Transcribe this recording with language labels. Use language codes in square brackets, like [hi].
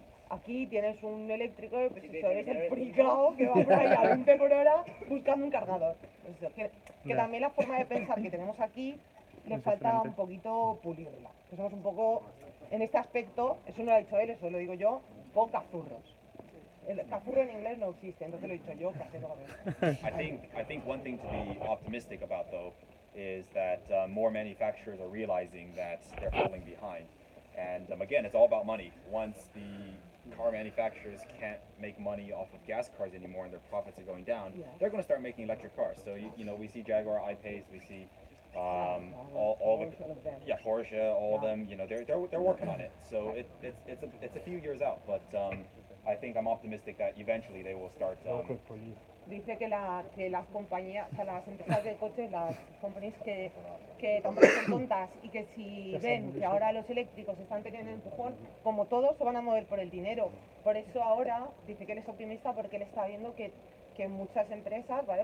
[es] Aquí tienes un eléctrico, pues eso es el fricao que va por ahí a 20 por hora buscando un cargador. Eso, que también la forma de pensar que tenemos aquí le falta un poquito pulirla. Que somos un poco, en este aspecto, eso no lo ha dicho él, eso lo digo yo, un poco cazurros. El cazurro en inglés no existe, entonces lo he dicho yo, [en] I think one thing to be optimistic about though is that more manufacturers are realizing that they're falling behind. And again, it's all about money. Once the car manufacturers can't make money off of gas cars anymore and their profits are going down, they're going to start making electric cars. So we see Jaguar I-Pace, we see all the Porsche, all of them. They're working on it. So it's a few years out, but I think I'm optimistic that eventually they will start. [es] Dice que las compañías, o sea, las empresas de coches, las compañías que tampoco son tontas y que si ven que ahora los eléctricos están teniendo empujón, como todos se van a mover por el dinero. Por eso ahora dice que él es optimista porque él está viendo que muchas empresas, ¿vale?